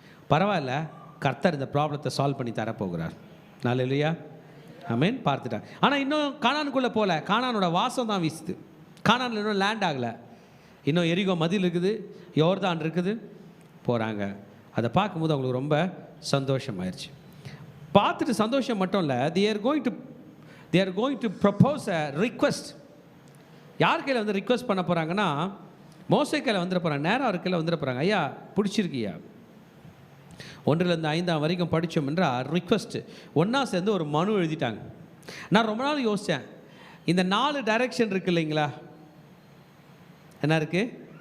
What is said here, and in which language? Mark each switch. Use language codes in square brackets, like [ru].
[ta] பரவாயில்ல, கர்த்தர் இந்த ப்ராப்ளத்தை சால்வ் பண்ணி தரப்போகிறார். நல்ல ஆமென். பார்த்துட்டாங்க. ஆனால் இன்னும் கானானுக்குள்ளே போகல. கானானோட வாசம் தான் வீசுது. கானானில் இன்னும் லேண்ட் ஆகலை. இன்னும் எரிகோ மதில் இருக்குது, யோர்தான் இருக்குது. போகிறாங்க. அதை பார்க்கும்போது அவங்களுக்கு ரொம்ப சந்தோஷமாயிருச்சு. பார்த்துட்டு சந்தோஷம் மட்டும் இல்லை, [en] they are going to propose a request. [ta] யார் கையில் வந்து ரிக்வெஸ்ட் பண்ண போகிறாங்கன்னா, மோசே கையில் வந்துட போகிறாங்க. நேராக அவர் கையில் வந்துட போகிறாங்க. ஐயா, பிடிச்சிருக்கியா? 1லேருந்து 5 வரைக்கும் படித்தோம் என்றால் ரிக்வெஸ்ட்டு ஒன்றா சேர்ந்து ஒரு மனு எழுதிட்டாங்க. நான் ரொம்ப நாள் யோசித்தேன், இந்த 4 டைரெக்ஷன் இருக்குது இல்லைங்களா? என்ன இருக்குது?